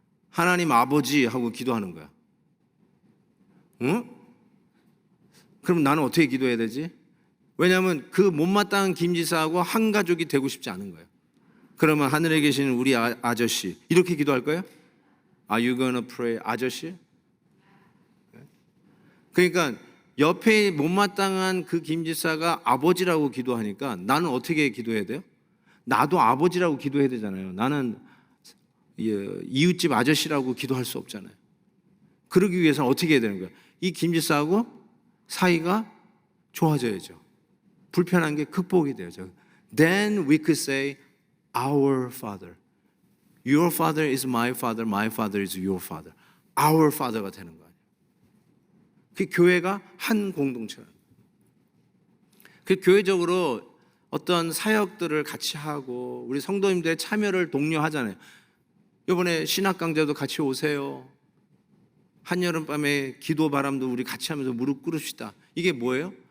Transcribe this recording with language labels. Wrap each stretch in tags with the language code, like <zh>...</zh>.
<ko>하나님 아버지 하고 기도하는 거야. 응? 그럼 나는 어떻게 기도해야 되지? 왜냐하면 그 못마땅한 김 집사하고 한 가족이 되고 싶지 않은 거예요. 그러면 하늘에 계시는 우리 아저씨 이렇게 기도할 거예요?</ko> <en>Are you gonna pray 아저씨?</en> <ko>그러니까 옆에 못마땅한 그 김 집사가 아버지라고 기도하니까 나는 어떻게 기도해야 돼요? 나도 아버지라고 기도해야 되잖아요. 나는 이웃집 아저씨라고 기도할 수 없잖아요. 그러기 위해서는 어떻게 해야 되는 거예요? 이 김 집사하고 사이가 좋아져야죠. 불편한 게 극복이 되죠.</ko> <en>Then we could say our father. Your father is my father, my father is your father. Our father</en> <ko>가 되는 거예요. 그 교회가 한 공동체라는 거예요. 그 교회적으로 어떤 사역들을 같이 하고 우리 성도님들의 참여를 독려하잖아요. 이번에 신학 강좌도 같이 오세요. 한여름밤에 기도 바람도 우리 같이 하면서 무릎 꿇읍시다. 이게 뭐예요?</ko>